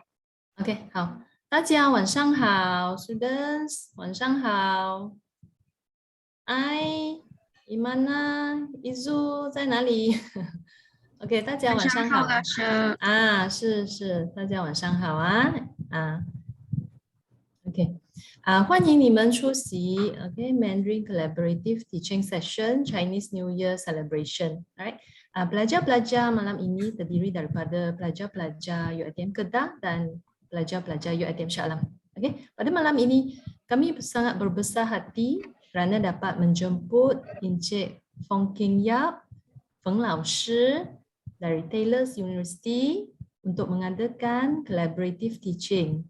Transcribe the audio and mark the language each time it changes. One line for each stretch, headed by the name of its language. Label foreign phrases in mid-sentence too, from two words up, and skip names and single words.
Chinese: OK， 好，大家晚上好 ，students， 晚上好。Gimana Izu 在哪里？OK， 大家晚上好。老师。是，大家晚上好啊。OK， 欢迎你们出席 Mandarin Collaborative Teaching Session Chinese New Year Celebration. Alright.
Malay: Pelajar-pelajar malam ini terdiri daripada pelajar-pelajar UiTM KEDAH dan pelajar-pelajar UiTM SHAH. Okay. Pada malam ini kami sangat berbesar hati kerana dapat menjemput Encik Fong Feng Laoshi dari Taylor's University untuk mengadakan
English: collaborative teaching.